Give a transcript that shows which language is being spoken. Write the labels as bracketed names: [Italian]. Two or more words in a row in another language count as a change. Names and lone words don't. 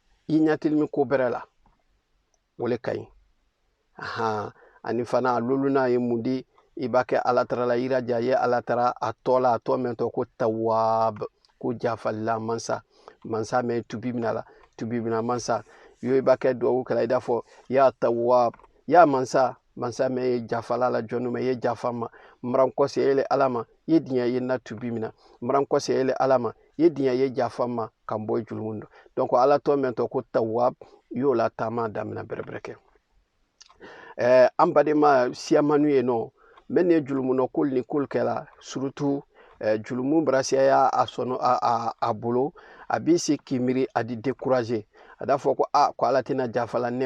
[Bambara] i ɲatilimi ko bɛrɛ la o le ka ɲi ani fana a loluna ye mun di i b'a kɛ alatara la i raja ye alatara a tɔ la a tɔ min tɔ ko tawab ko jafalila mansa mansa mɛ tubi mina la tubi mina mansa yo i b'a kɛ duwawu kɛla i n'a fɔ [Arabic] يا تواب [Bambara] ya mansa mansa mɛ ye jafala la jɔnnu mɛ ye jafa ma mmaran kɔse ele ala ma ye diɲɛ ye na tubi mina mmaran kɔse ele ala ma ye diɲɛ ye jafa ma kan bɔ julumun do donc ala tɔ min tɔ ko tawab y'o la taama damina bɛrɛbɛrɛ kɛ an badenma siyamanu ye nɔ mɛn ye julumunɔ kol ni kol kɛla surtout julumu barasiya a sɔnɔ a bolo a b'i si k'i miiri a di décourager a da fɔ ko ko ala tɛna jafala ne